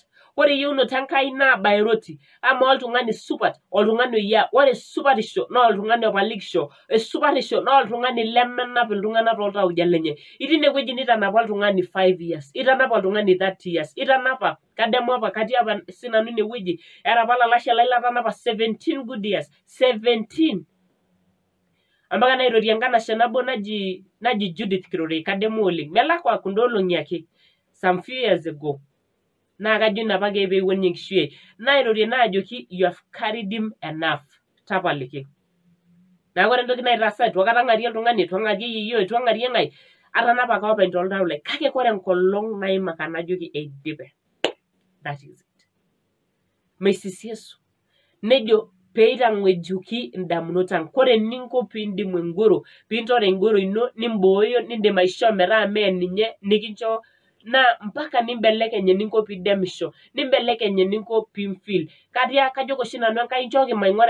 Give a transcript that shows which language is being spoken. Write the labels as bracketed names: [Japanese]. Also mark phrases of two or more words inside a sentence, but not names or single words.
[Masai] Ore eyieunoto Enkai naa baya eroti ama oltung'ani supat oltung'ani oyia ore supatisho naa oltung'ani opalikisho esupatisho naa oltung'ani lemenap iltung'anak tooltauja lenye itii inewueji nitanapa oltung'ani 5 years itanapa oltung'ani 30 years itanapa kadamu apa katii apa sinanu inewueji era apa olalashe lai latanapa 17 [English] good years [Masai] 17 ampaka nairorie enkanashe nabo naji Judith Kirorei kadamu oleng melakwa kunda olong'i ake [English] some few years ago [Masai] naa kajo ina apa ake peewuo enkishui ai nairorie naajoki [English] you have carried him enough [Masai] tapaliki neeku ore entoki naitaasa itu aikata ang'arie oltung'ani itu ang'arie yeyio itu ang'arie ng'ae atanapa ake openy toltau lai kake ore enkolong naimaka najoki eidipe [English] that is it [Masai] meisisiesu nejo peitang'ejuki indamunot ang' kore eninko piindimu engoro piintore engoro ino nimbooyo nindim aishoo metaa mee ninye nikincho naa mpaka nimbelekeny eninko piidemisho nimbelekeny eninko piimfeel kajoki oshi nanu Enkai nchooki maing'ura